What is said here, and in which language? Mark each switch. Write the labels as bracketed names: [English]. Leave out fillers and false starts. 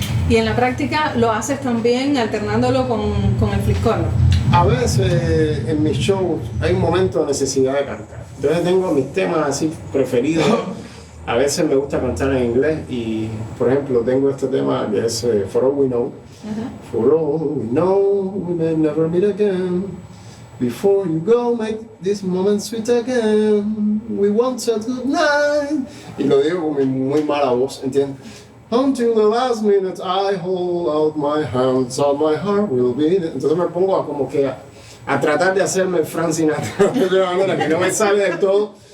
[Spanish] ¿Y en la práctica lo haces también alternándolo con el fliscorno? A veces en mis shows hay un momento de necesidad de cantar, entonces tengo mis temas así preferidos. A veces me gusta cantar en inglés y, por ejemplo, tengo este tema que es For All We Know. [English] For all we know, we may never meet again. Before you go, make this moment sweet again. We want to tonight. [Spanish] Y lo digo con mi muy mala voz, ¿entiendes? [English] Until the last minute I hold out my hands, all my heart will be in it. [Spanish] Entonces me pongo a tratar de hacerme Frank Sinatra de una manera que no me sale del todo.